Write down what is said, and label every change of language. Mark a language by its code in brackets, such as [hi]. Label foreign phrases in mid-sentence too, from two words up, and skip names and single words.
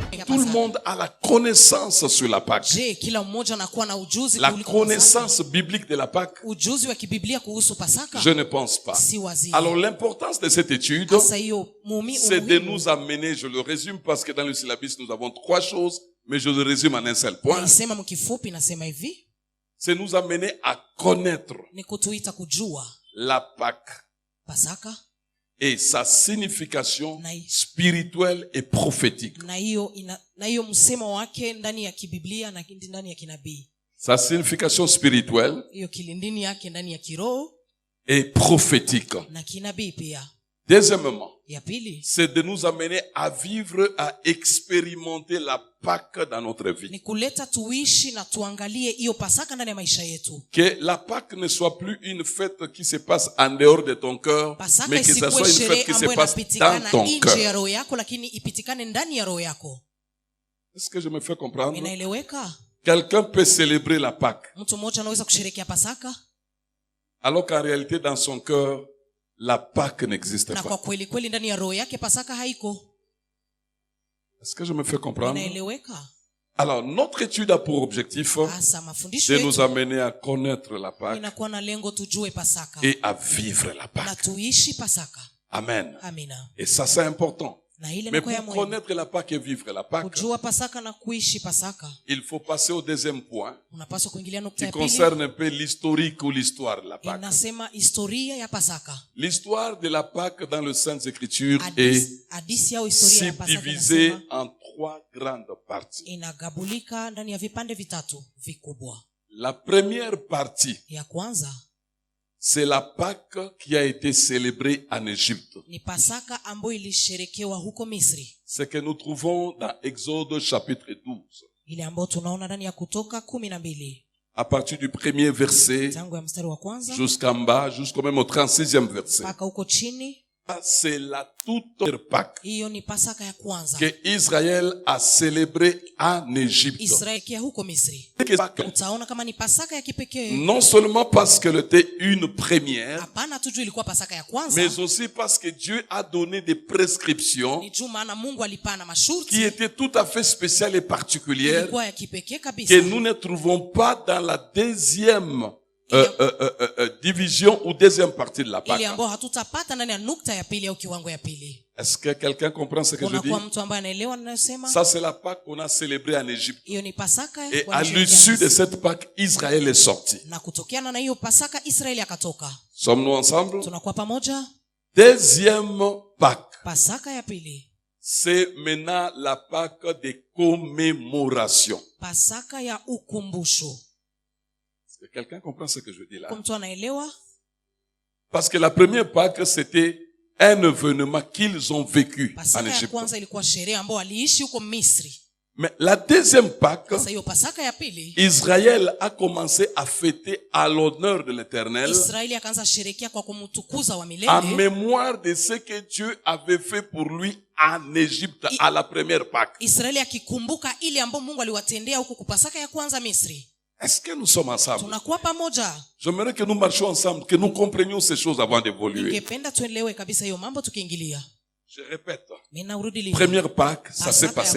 [fr] tout le monde a la connaissance sur la Pâque? Je, [sw] kila mmoja anakuwa na ujuzi [fr] La [sw] kuliko Pasaka? [fr] connaissance biblique de la Pâque? [sw] Ujuzi wa kibiblia kuhusu Pasaka? [fr] Je ne pense pas. [sw] Si wazia. [fr] Alors l'importance de cette étude, [sw] Sasa hiyo [fr] c'est de nous amener, je le résume parce que dans le syllabus nous avons 3 choses, mais je le résume en un seul point. [sw] Naisema mkifupi nasema hivi. [fr] C'est nous amener à connaître [sw] Ni kutuita kujua [fr] la Pâque [sw] Pasaka [fr] et sa signification spirituelle et prophétique. [sw] na hiyo msemo wake ndani ya kibiblia na ndani ya kinabii. [fr] Sa signification spirituelle [sw] Hiyo kilindini yake ndani ya kiroho [fr] et prophétique. [sw] na kinabii pia. [fr] Deuxièmement, [sw] Ya pili [fr] c'est de nous amener à vivre, à expérimenter la Pâque dans notre vie. [sw] ni kuleta tuishi na tuangalie hiyo Pasaka ndani ya maisha yetu. [fr] Que la Pâque ne soit plus une fête qui se passe en dehors de ton cœur, [sw] Pasaka [fr] mais que ça [sw] isikuwe [fr] soit une [sw] sherehe [fr] fête qui se [sw] ambayo [fr] passe [sw] inapitikana [fr] dans ton [sw] nje [fr] cœur. [sw] ya roho yako, lakini ipitikane ndani ya roho yako. [fr] Est-ce que je me fais comprendre? [sw] Inaeleweka? [fr] Quelqu'un peut célébrer la Pâque, [sw] Mtu mmoja anaweza kusherehekea Pasaka [fr] alors qu'en réalité dans son cœur, la Pâque n'existe [sw] na kwa [fr] pas. [sw] kweli kweli ndani ya roho yake Pasaka haiko. [fr] Est-ce que je me fais comprendre? [sw] Inaeleweka? [fr] Alors, notre étude a pour objectif [sw] Hasa mafundisho [fr] de nous [sw] yetu [fr] amener à connaître la Pâque [sw] inakuwa na lengo tujue Pasaka [fr] et à vivre la [sw] na [fr] Pâque. [sw] tuishi Pasaka. [fr] Amen. [sw] Amina. [fr] Et ça, c'est important. [sw] Na ile [fr] Mais [sw] inakuwa ya [fr] pour [sw] muhimu. [fr] connaître la Pâque et vivre la Pâque, [sw] Kujua Pasaka na kuishi Pasaka, [fr] il faut passer au deuxième point [sw] unapaswa kuingilia nukta [fr] qui [sw] ya pili. [fr] concerne un peu l'historique ou l'histoire de la Pâque. [sw] Inasema historia ya Pasaka. [fr] L'histoire de la Pâque dans les Saintes Écritures est [sw] Hadisi au historia ya Pasaka [fr] subdivisée [sw] inasema [fr] en 3 grandes parties. [sw] inagabulika ndani ya vipande vitatu vikubwa. [fr] La première partie, [sw] Ya kwanza [fr] c'est la Pâque qui a été célébrée en Égypte. [sw] ni Pasaka ambayo ilisherekewa huko Misri, [fr] Ce que nous trouvons dans Exode chapitre 12. [sw] ile ambayo tunaona ndani ya Kutoka 12 [fr] À partir du premier verset [sw] tangu ya mstari wa kwanza [fr] jusqu'en bas, jusqu'au même au 36e verset. [sw] mpaka huko chini. [fr] C'est la toute première Pâque [sw] Hiyo ni Pasaka ya kwanza [fr] que Israël a célébrée en Égypte. [sw] Israeli kia huko Misri. Utaona kama ni Pasaka ya kipekee. [fr] Non seulement parce qu'elle était une première, [sw] Hapana tu juu ilikuwa Pasaka ya kwanza, [fr] mais aussi parce que Dieu a donné des prescriptions [sw] ni juu maana Mungu alipana [fr] qui [sw] masharti [fr] étaient tout à fait spéciales et particulières [sw] ilikuwa ya kipekee kabisa, [fr] que nous ne trouvons pas dans la deuxième division ou deuxième partie de la Pâque. [sw] ile ambayo hatutapata ndani ya nukta ya pili au kiwango ya pili. [fr] Est-ce que quelqu'un comprend ce que je dis? [sw] Unakuwa mtu ambaye anaelewa ninayosema? [fr] Ça, c'est la Pâque qu'on a célébrée en Égypte. [sw] Hiyo ni Pasaka [fr] Et [sw] kwa [fr] à [sw] Misri. [fr] l'issue de cette Pâque, Israël est sorti. [sw] Na kutokeana na hiyo Pasaka Israeli akatoka. [fr] Sommes-nous ensemble? [sw] Tunakuwa pamoja? [fr] Deuxième Pâque. [sw] Pasaka ya pili, [fr] C'est maintenant la Pâque de commémoration. [sw] Pasaka ya ukumbusho. [fr] Est-ce que quelqu'un comprend ce que je dis là? [sw] Kwa mtu anaelewa? [fr] Parce que la première Pâque, c'était un événement qu'ils ont vécu en [sw] Pasaka ya [fr] Égypte. [sw] kwanza ilikuwa sherehe ambayo aliishi huko Misri. [fr] Mais la deuxième Pâque, [sw] Sasa hiyo Pasaka ya pili, [fr] Israël a commencé à fêter à l'honneur de l'Éternel [sw] Israeli akaanza sherekea kwa kumtukuza wa [fr] en [sw] milele, [fr] mémoire de ce que Dieu avait fait pour lui en Égypte à la première Pâque. [sw] Israeli akikumbuka ile ambayo Mungu aliwatendea huko kwa Pasaka ya kwanza Misri. [fr] Est-ce que nous sommes ensemble? [sw] Tunakuwa pamoja. [fr] J'aimerais que nous marchions ensemble, que nous comprenions ces choses avant d'évoluer. [sw] Ningependa tuelewe kabisa hiyo mambo tukiingilia. [fr] Je répète. [sw] Mimi narudi leo. [fr] Première Pâque, ça s'est [sw] Pasaka ya